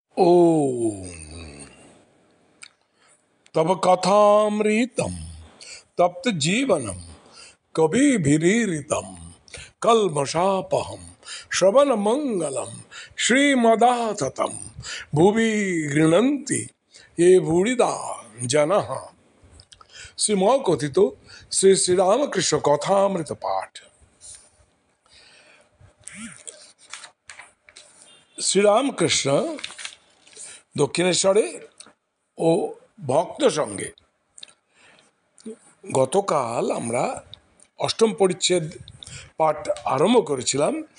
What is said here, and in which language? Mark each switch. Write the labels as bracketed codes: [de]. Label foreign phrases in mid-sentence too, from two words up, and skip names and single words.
[sa] ॐ तव कथामृतं तप्त जीवनं कविभिरीरितं कल्मषापहं श्रवणमङ्गलं श्रीमदाततं भुवि गृह्णन्ति ये भूरिदा जनः। [bn] শ্রীময় কথিত শ্রী শ্রীরামকৃষ্ণ কথামৃত পাঠ। শ্রীরামকৃষ্ণ দক্ষিণেশ্বরে ও ভক্ত সঙ্গে গতকাল আমরা অষ্টম পরিচ্ছেদ পাঠ আরম্ভ করেছিলাম।